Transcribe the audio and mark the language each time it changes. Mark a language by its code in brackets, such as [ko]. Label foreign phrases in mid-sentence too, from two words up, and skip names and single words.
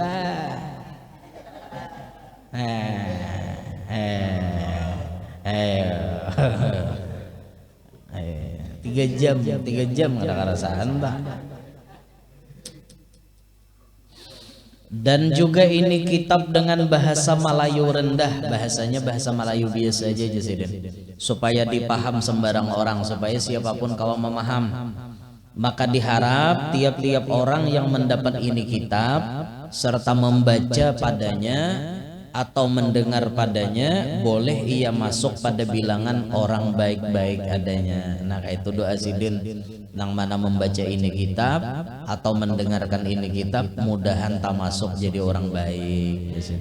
[bjn] Bah. 3 jam kada rasaan bah. [id] Dan juga ini kitab dengan bahasa Melayu rendah, bahasanya bahasa Melayu biasa aja Sidin, supaya dipaham sembarang orang, supaya siapapun kawan memaham. [ms] Maka diharap tiap-tiap orang yang mendapat ini kitab serta membaca padanya atau mendengar padanya, boleh ia masuk pada bilangan orang baik-baik adanya. [bjn] Nah, itu doa Sidin nang mana membaca ini kitab atau mendengarkan ini kitab, mudahan tak masuk jadi orang baik.